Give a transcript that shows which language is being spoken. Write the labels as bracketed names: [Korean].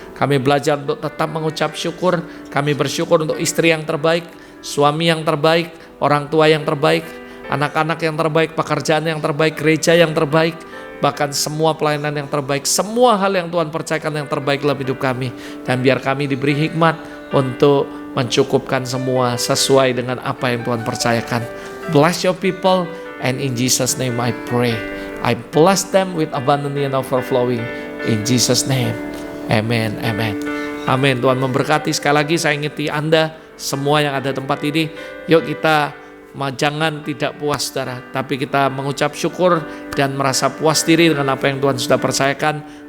[Indonesian] Kami belajar untuk tetap mengucap syukur. Kami bersyukur untuk istri yang terbaik, suami yang terbaik, orang tua yang terbaik, anak-anak yang terbaik, pekerjaan yang terbaik, gereja yang terbaik, bahkan semua pelayanan yang terbaik, semua hal yang Tuhan percayakan yang terbaik dalam hidup kami. Dan biar kami diberi hikmat untuk mencukupkan semua sesuai dengan apa yang Tuhan percayakan. [English] Bless your people, and in Jesus' name I pray. I bless them with abundantly and overflowing. In Jesus' name, amen, amen. [Indonesian] Amin. Tuhan memberkati. Sekali lagi saya ingeti Anda semua yang ada tempat ini. Yuk kita jangan tidak puas saudara, tapi kita mengucap syukur dan merasa puas diri dengan apa yang Tuhan sudah percayakan.